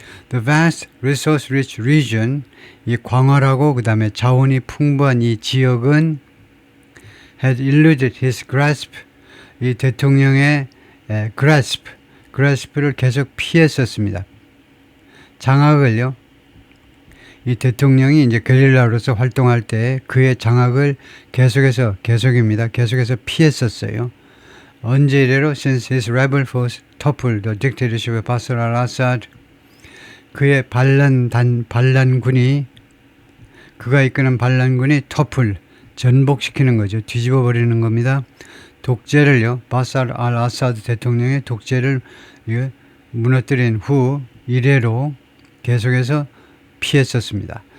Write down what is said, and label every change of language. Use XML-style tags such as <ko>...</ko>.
<en>the vast resource rich region</en> <ko>이 광활하고 그 다음에 자원이 풍부한 이 지역은</ko> <en>had eluded his grasp</en> <ko>이 대통령의 grasp를 계속 피했었습니다. 장악을요. 이 대통령이 이제 게릴라로서 활동할 때 그의 장악을 계속해서 피했었어요. 언제 이래로</ko> <en>since his rebel force toppled the dictatorship of Bashar al-Assad</en> <ko>그의 반란군이 그가 이끄는 반란군이</ko> <en>topple</en> <ko>전복시키는 거죠. 뒤집어 버리는 겁니다. 독재를요. 바사르 al-Assad 대통령의 독재를 무너뜨린 후 이래로 계속해서 피했었습니다.</ko>